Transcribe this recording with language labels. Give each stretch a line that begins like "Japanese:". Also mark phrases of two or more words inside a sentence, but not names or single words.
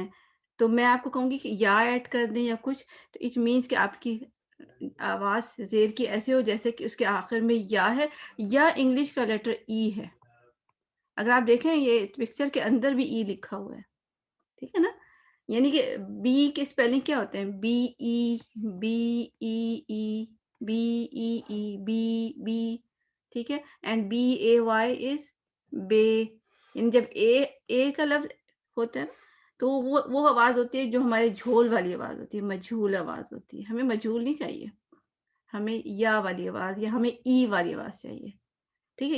Urdu: تو میں آپ کو کہوں گی کہ یا ایڈ کر دیں یا کچھ، تو
English: it means
Urdu: کہ آپ کی آواز زیر کی ایسے ہو جیسے کہ اس کے آخر میں یا ہے یا انگلش کا لیٹر ای ہے. اگر آپ دیکھیں یہ پکچر کے اندر بھی ای لکھا ہوا ہے, ٹھیک ہے نا. یعنی کہ بی کے اسپیلنگ کیا ہوتے ہیں؟ بی ای بی ای ای بی ای ای بی بی, ٹھیک ہے.
English: and B A Y is bay.
Urdu: یعنی جب اے کا لفظ ہوتا ہے تو وہ آواز ہوتی ہے جو ہمارے جھول والی آواز ہوتی ہے, مجھول آواز ہوتی ہے. ہمیں مجھول نہیں چاہیے, ہمیں یا والی آواز یا ہمیں ای والی آواز چاہیے, ٹھیک ہے.